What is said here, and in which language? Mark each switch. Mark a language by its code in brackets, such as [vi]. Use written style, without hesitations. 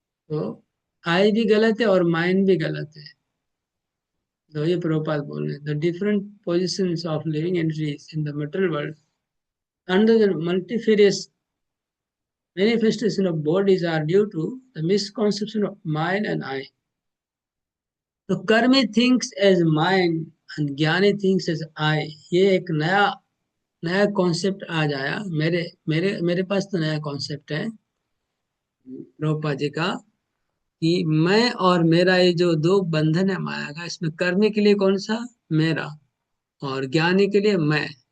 [hi] तो आई भी गलत है और माइन भी गलत है। तो ये प्रभुपाद बोल रहे हैं, [en] The different positions of living entities in the material world under the multifarious manifestation of bodies are due to the misconception of mind and I. तो karmi thinks as mind and jnani thinks as I। [hi] ये एक नया concept आज आया मेरे मेरे मेरे पास। तो नया कॉन्सेप्ट है प्रभुपाद जी का कि मैं और मेरा, ये जो 2 बंधन है माया का, इसमें कर्मी के लिए कौन सा? मेरा, और ज्ञानी के लिए मैं।